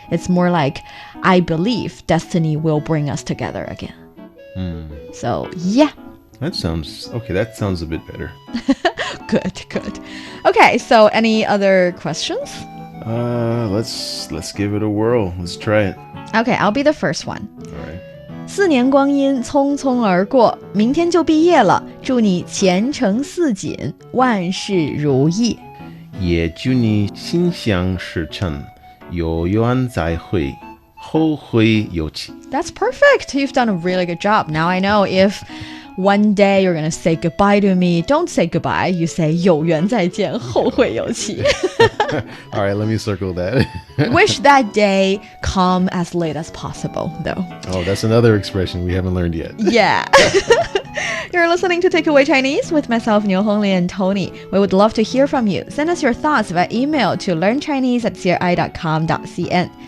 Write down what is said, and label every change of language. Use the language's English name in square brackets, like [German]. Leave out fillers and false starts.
[English] It's more like, I believe destiny will bring us together again. So, yeah. That sounds a bit better. Good. Okay, so any other questions? Let's give it a whirl. Let's try it. Okay, I'll be the first one. All right. [Chinese] 4年光阴匆匆而过，明天就毕业了，祝你前程似锦，万事如意。也祝你心想事成，有缘再会，后会有期。 [English] That's perfect. You've done a really good job. Now I know if one day you're going to say goodbye to me, don't say goodbye. [Chinese] You say 有缘再见，后会有期。 [English] All right, let me circle that. Wish that day come as late as possible, though. Oh, that's another expression we haven't learned yet. Yeah. You're listening to Takeaway Chinese with myself, Niuniu and Tony. We would love to hear from you. Send us your thoughts via email to learnchinese@cri.com.cn.